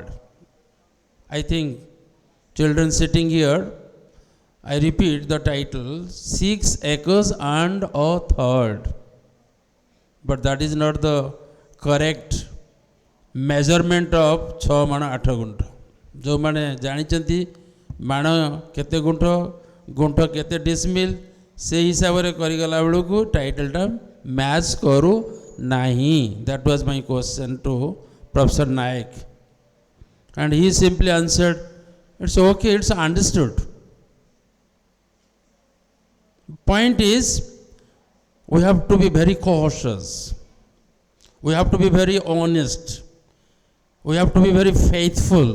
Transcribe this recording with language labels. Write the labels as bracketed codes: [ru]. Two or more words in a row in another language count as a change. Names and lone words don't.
[en] I think children sitting here, I repeat the title, 6 acres and a third. But that is not the correct measurement of 6 mana 8 गुंठ. [or] ଜୋ ମାନେ ଜାଣିଛନ୍ତି ମାଣ କେତେ ଗୁଣ୍ଠ ଗୁଣ୍ଠ କେତେ ଡିସମିଲ ସେ ହିସାବ ରେ କରି ଗଲା ବେଳୁ କୋ ଟାଇଟଲ ଟା ମ୍ୟାଚ କରୁ ନାହିଁ. [en] That was my question to Professor Naik, and he simply answered, it's okay, it's understood. Point is, we have to be very cautious. We have to be very honest. We have to be very faithful.